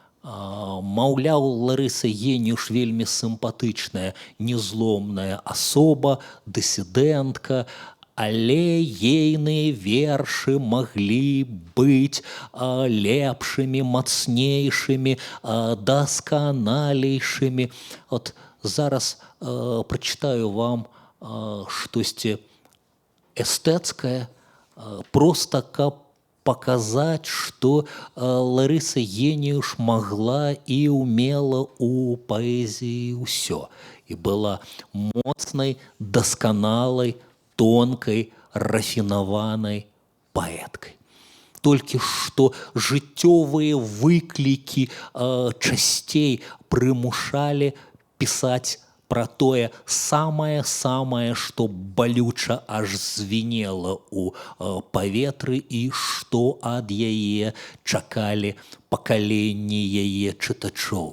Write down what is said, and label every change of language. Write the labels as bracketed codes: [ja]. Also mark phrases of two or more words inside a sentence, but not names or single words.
[be] Маўляў, Ларыса Геніюш вельмі сімпатычная, незломная асоба, дысідэнтка, але ейныя вершы маглі быць лепшымі, мацнейшымі, дасканалейшымі. От зараз прачытаю вам штосьці эстэцкае, проста каб [ru] показать, что Ларыса Геніюш могла и умела у поэзии все. [be] И была моцнай, досканалай, тонкой, рафінаванай паэткай. Толькі што жыццёвыя выклікі часцей прымушалі пісаць пра тое самае-самае, што балюча аж звінела ў паветры і што ад яе чакалі пакаленні яе чытачоў.